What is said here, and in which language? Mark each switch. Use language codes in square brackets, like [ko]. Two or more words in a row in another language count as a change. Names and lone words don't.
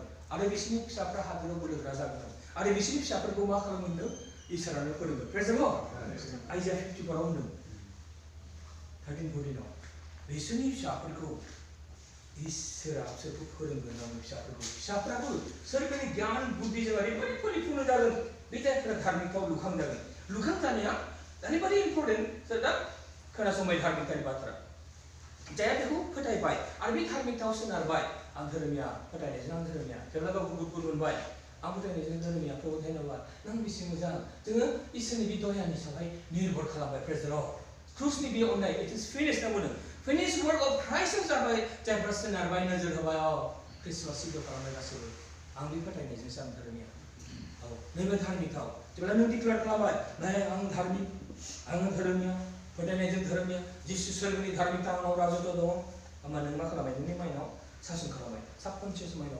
[brx] आरो बिसोरनि फिसाफ्रा हादोराव बोलोगोरा जागोन आरो बिसोरनि फिसाफोरखौ मा खालामगोन इसोरानो फोरोंगोन [en] praise the Lord [brx] आइजाया 54 आव होनदों 13:14 बिसोरनि फिसाफोरखौ इसोरा बिसोरखौ फोरोंगोन गावनि फिसाफ्राबो सोरखारि गियान बुद्धिजों ओरैबायदि परिपूर्ण जागोन बे जायफोरा धार्मिकताव लुखांजागोन लुखांजानाया ओरैबायदि इम्परटेन्ट सोरदा खोनासंबाय धार्मिकतानि बाथ्रा जायहा बेखौ फोथायबाय आरो बे धार्मिकताव सोनारबाय आं धोरोमिया फोथायनायजों आं धोरोमिया जेब्ला गावखौ गुबुन मोनबाय आं फोथायनायजों धोरोमिया प्रभु धन्यबाद नों बेसे मोजां जोङो इसोरनि बे दयानि सायावहाय निर्भर खालामबाय [en] praise the Lord [brx] क्रुसनि बे अननाय [en] it is finish [brx] ना बुंदों [en] finish work of Christ [brx] जाबाय जायफ्रा सोनारबाय नोजोर होबाय ख्रिस्टआ सिद्ध खालामनाय गासैबो आं बे फोथायनायजोंसो आं धोरोमिया नैबे धार्मिकताव जेब्ला नों डिक्लेयार खालामबाय नाय आं धार्मिक आं धोरोमिया फोथायनायजों धोरोमिया जिसु सोरगोनि धार्मिकता आंनाव राजत्व दं होमबा नों मा खालामबाय नोंनि माइनाव सासन खालामबाय साबकनसियास माइनाव